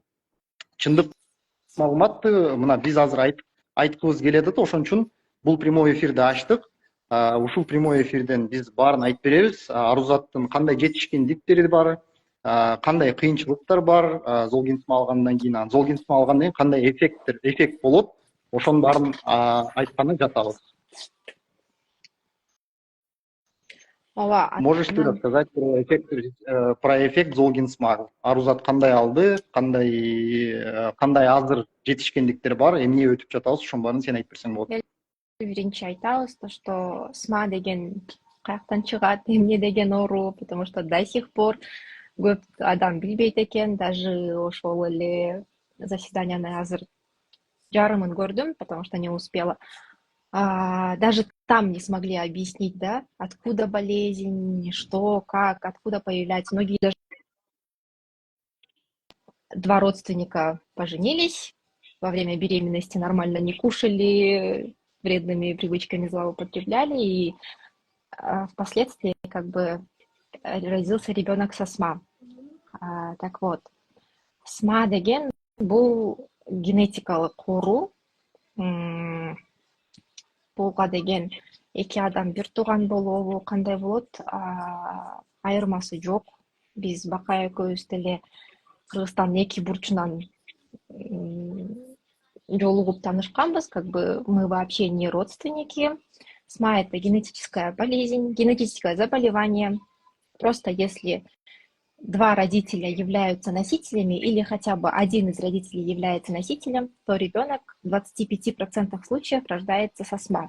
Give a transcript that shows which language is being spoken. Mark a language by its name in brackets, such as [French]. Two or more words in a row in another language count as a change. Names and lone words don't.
[Kyrgyz] Чындык маалыматты мына биз азыр айткыбыз келет да, ошон үчүн бул [Russian] прямой эфирди [Kyrgyz] ачтык. Ушул [Russian] прямой эфирден [Kyrgyz] биз баарын айтып беребиз. Арузаттын кандай жетишкендиктери бар, кандай кыйынчылыктар бар, Золгинсма алгандан кийин, Золгинсма алгандан кийин кандай эффект болот, ошонун баарын айтканы жатабыз. [Russian] Можешь ты рассказать про эффект Золгинсма? [Kyrgyz] Арузат кандай алды, кандай азыр жетишкендиктер бар, эмне өтүп жатабыз, ошонун баарын сен айтып берсең болот. Биринчи айтабыз, что СМА деген каяктан чыгат, эмне деген оору, [Russian] потому что до сих пор [Kyrgyz] көп адам билбейт экен. Даже ошол эле заседанияны азыр жарымын көрдүм, [Russian] потому что не успела. Даже там не смогли объяснить, да, откуда болезнь, что, как, откуда появляется. Многие даже 2 родственника поженились, во время беременности нормально не кушали, вредными привычками злоупотребляли, и впоследствии как бы родился ребенок со СМА. Так вот, [Kyrgyz] СМА деген бул генетикалык оору. Буга деген 2 адам бир тууган болобу, кандай болот? айырмасы жоқ. Биз Бакай экөөбүз деле Кыргызстандын эки бурчунан жолугуп таанышканбыз, [Russian] как бы мы вообще не родственники. СМА — это генетическая болезнь, генетическое заболевание. Просто если два родителя являются носителями или хотя бы один из родителей является носителем, то ребенок в 25% случаев рождается со СМА.